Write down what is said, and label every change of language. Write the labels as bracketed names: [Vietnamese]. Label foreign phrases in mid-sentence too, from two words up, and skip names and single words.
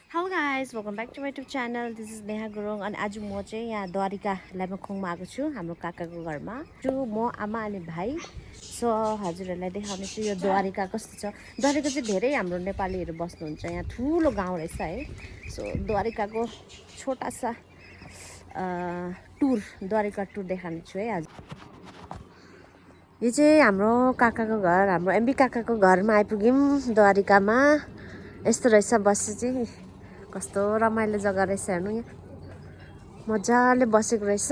[English] guys welcome back to my YouTube channel this is [Nepali] नेहा गुरुङ अनि आज म चाहिँ यहाँ द्वारिका लाइमखुङमा आएको छु हाम्रो काकाको घरमा म आमा अनि भाइ सो हजुरहरूलाई देखाउने छु यो द्वारिका कस्तो छ। द्वारिका चाहिँ धेरै हाम्रो नेपालीहरू बस्नुहुन्छ यहाँ ठुलो गाउँ रहेछ है। सो द्वारिकाको [Hindi] छोटा सा टुर [Nepali] द्वारिका टुर देखाउने छु है आज। यो चाहिँ हाम्रो काकाको घर हाम्रो एमबी काकाको घरमा आइपुग्यौँ द्वारिकामा। यस्तो रहेछ बस्नु चाहिँ कस्तो रमाइलो जग्गा रहेछ हेर्नु यहाँ मजाले बसेको रहेछ।